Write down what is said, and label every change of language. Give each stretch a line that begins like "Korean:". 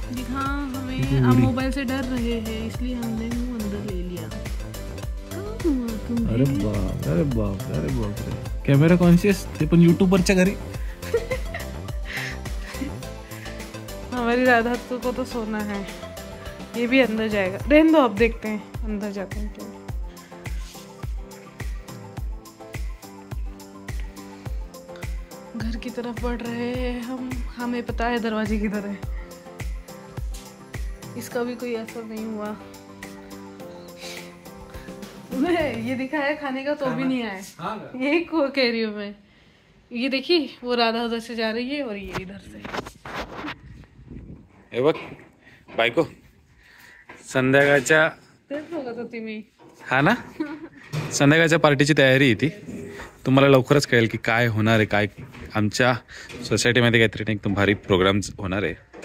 Hindi: हाँ, हमें मोबाइल से डर रहे हैं इसलिए हमने मुंह अंदर ले लिया. अरे बाप रे.
Marathi: कॅमेरा कॉन्शियस, ते पण यूट्यूबरच्या घरी.
Hindi: हमारी राधा को तो सोना है, ये भी अंदर जाएगा. रहने दो, अब देखते हैं अंदर जाते हैं क्या. घर की तरफ बढ़ रहे हैं हम. हमें पता है दरवाजे किधर है. इसका भी कोई असर नहीं हुआ. ये दिखाया खाने का तो भी नहीं आया. यही को कह रही हूँ मैं. ये देखिए वो राधा उधर से जा रही है और ये इधर से.
Marathi: हे बघ बायको, संध्याकाळच्या. तेच बघत होती मी. हा ना, संध्याकाळच्या पार्टीची तयारी आहे ती. तुम्हाला लवकरच कळेल की काय होणार आहे. काय आमच्या सोसायटीमध्ये काहीतरी एकदम भारी प्रोग्राम होणार आहे.